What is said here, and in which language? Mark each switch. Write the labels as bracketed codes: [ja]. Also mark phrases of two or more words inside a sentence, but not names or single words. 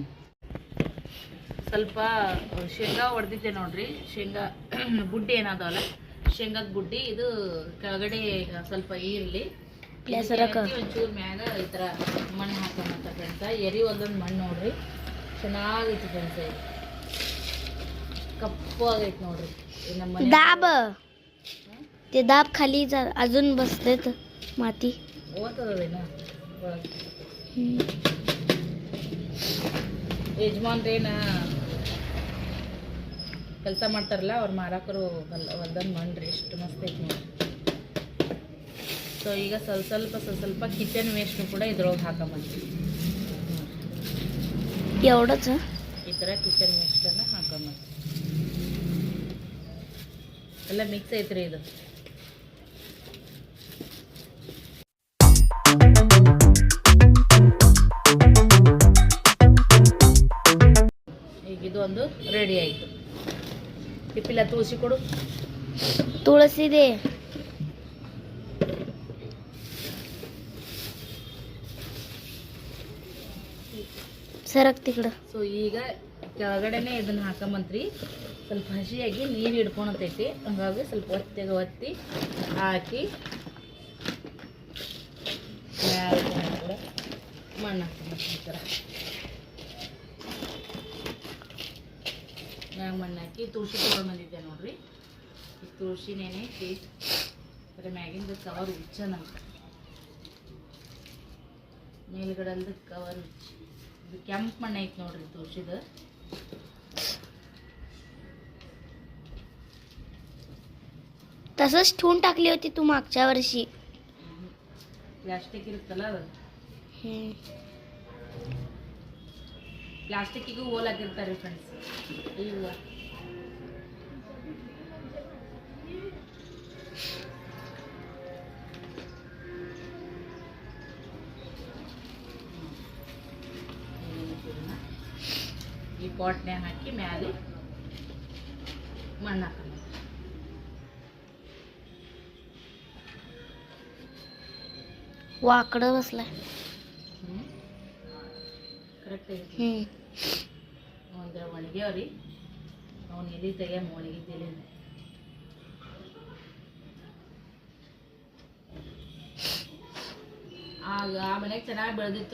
[kn] ಸ್ವಲ್ಪ ಶೇಂಗಾ ಹೊಡೆದಿದ್ದೆ ನೋಡ್ರಿ, ಶೇಂಗಾ ಬುಡ್ಡಿ ಏನಾದವಲ್ಲ, ಶೇಂಗಾದ ಬುಡ್ಡಿ. ಇದು ಕೆಳಗಡೆ ಸ್ವಲ್ಪ ಈರುಳ್ಳಿ, ಒಂಚೂರು ಮ್ಯಾಗ ಈ ಥರ ಮಣ್ಣು ಹಾಕೋಣಂತ ಫ್ರೆಂಡ್ಸ. ಎರಿ ಒಂದೊಂದು ಮಣ್ಣು ನೋಡ್ರಿ, ಚೆನ್ನಾಗೈತಿ ಫ್ರೆಂಡ್ಸ್. ಇದು कप्पू ಆಗೈತೆ ನೋಡ್ರಿ. [mr] दाब ते दाब खाली अजून बसते माती [kn] ಓದ್ತದೇನ ಯಜಮಾನ್ರೇನ ಕೆಲಸ ಮಾಡ್ತಾರಲ್ಲ ಅವ್ರ ಮಾರಾಕರು ಹೊಲ್ದಂದು ಮಾಡ್ರಿ ಎಷ್ಟು ಮಸ್ತ್ ಐತಿ ನೋಡಿ. ಸೊ ಈಗ ಸ್ವಲ್ಪ [en] kitchen waste [kn] ಕೂಡ ಇದ್ರೊಳಗೆ ಹಾಕೊಂಬಂತೀವಿ. [mr] एवढंच [kn] ಈ ಥರ ಕಿಚನ್ ವೇಸ್ಟನ್ನು ಹಾಕೊಂಬಂತೀವಿ. ಎಲ್ಲ ಮಿಕ್ಸ್ ಐತ್ರಿ ಇದು. ಈಗ ಇದು ಒಂದು ರೆಡಿ ಆಯಿತು. ಟಿಪ್ಪಿಲ್ಲ ತುಳಸಿ ಕೊಡು. [mr] तुळसी दे. सरक तिकडं. [kn] ಸೊ ಈಗ ಕೆಳಗಡೆನೆ ಇದನ್ನು ಹಾಕೊಂಬಂತ್ರಿ. ಸ್ವಲ್ಪ ಹಸಿಯಾಗಿ ನೀರು ಹಿಡ್ಕೊಳತೈತಿ. ಹಂಗಾಗಿ ಸ್ವಲ್ಪ ಒತ್ತಿ ಹಾಕಿ ಕೂಡ ಮಣ್ಣು ಹಾಕೊಂಬಂತ ಈ ಥರ ಮ್ಯಾಗ ಮಣ್ಣು ಹಾಕಿ ತುಳಸಿ ತೊಗೊಂಡು ಬಂದಿದ್ದೆ ನೋಡ್ರಿ. ಈ ತುಳಸಿನೇನೈತಿ ಅದ್ರ ಮ್ಯಾಗಿಂದ ಕವರ್ ಉಚ್ಚನಂತ ಮೇಲ್ಗಡೆಲ್ದ ಕವರ್ ಉಚ್ಚಿ. ಇದು ಕೆಂಪು ಮಣ್ಣು ಐತಿ ನೋಡ್ರಿ ತುಳಸಿದ. [mr] तसंच ठेवून टाकली होती तू मागच्या वर्षी. [kn] ಪ್ಲಾಸ್ಟಿಕ್ ಇರುತ್ತಲ್ಲ ಅದು. ಪ್ಲಾಸ್ಟಿಕ್ಕಿಗೂ ಹೋಲ್ ಹಾಕಿರ್ತಾರೆ ಫ್ರೆಂಡ್ಸ್. ಈಗ ಈ ಪಾಟ್ನ್ಯಾಗ ಹಾಕಿ ಮ್ಯಾಲೆ ಮಣ್ಣು ಹಾಕೋಣ. [mr] वाकडं बसलाय. [kn] ಕರೆಕ್ಟ್ ಐತಿ. ಒಂದ್ರ ಒಣಗ್ಯಾವ್ರಿ. ಅವ್ನು ಎಲ್ಲಿ ತೆಗಿಯ ಒಣಗಿದ್ದಿಲ್ಲ. ಆಗ ಆ ಮನೆಗೆ ಚೆನ್ನಾಗಿ ಬೆಳೆದಿತ್ತು.